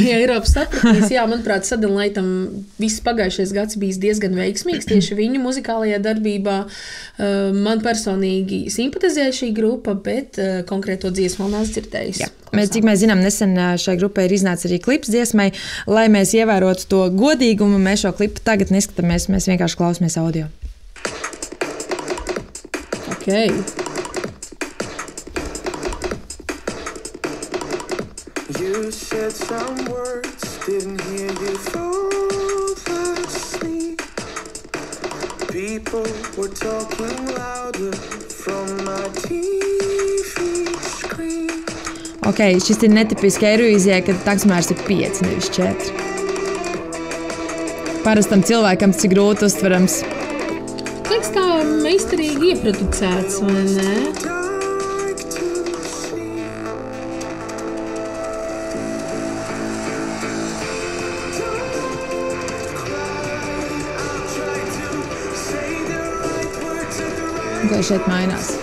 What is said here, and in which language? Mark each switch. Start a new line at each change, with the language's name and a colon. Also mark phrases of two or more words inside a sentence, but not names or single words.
Latvian: Ja Eiropu sapratīs, manuprāt, Suddenlightam viss pagājušais gads bijis diezgan veiksmīgs tieši viņu muzikālajā darbībā. Man personīgi simpatizē šī grupa, bet konkrēto dziesmu vēl neesmu dzirdējusi. Cik mēs zinām, nesen šai grupai ir iznācis arī klips dziesmai. Lai mēs ievērotu to godīgumu, mēs šo klipu tagad neskatāmies, mēs vienkārši klausamies audio.
English: Okay. You said some words, didn't hear you fall asleep. People were talking louder from my TV screen.
Latvian: Šis ir netipiski Eirovīzijai, kad taksmērs ir 5, nevis 4. Parastam cilvēkam tas ir grūti uztverams. Liekas tā meistarīgi ieproducēts, vai ne? Kā šeit mainās?